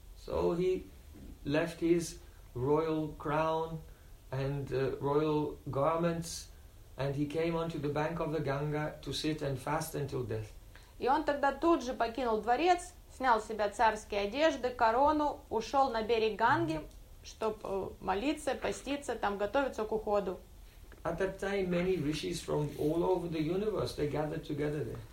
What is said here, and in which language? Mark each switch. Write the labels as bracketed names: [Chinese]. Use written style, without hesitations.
[English] So he left his royal crown and royal garments, and he came onto the bank of the Ganga to sit and fast until death. [Russian] И он тогда тут же покинул дворец, снял с себя царские одежды, корону, ушел на берег Ганги, чтобы молиться, поститься, там готовиться к уходу. [English] At that time, many rishis from all over the universe they gathered together there.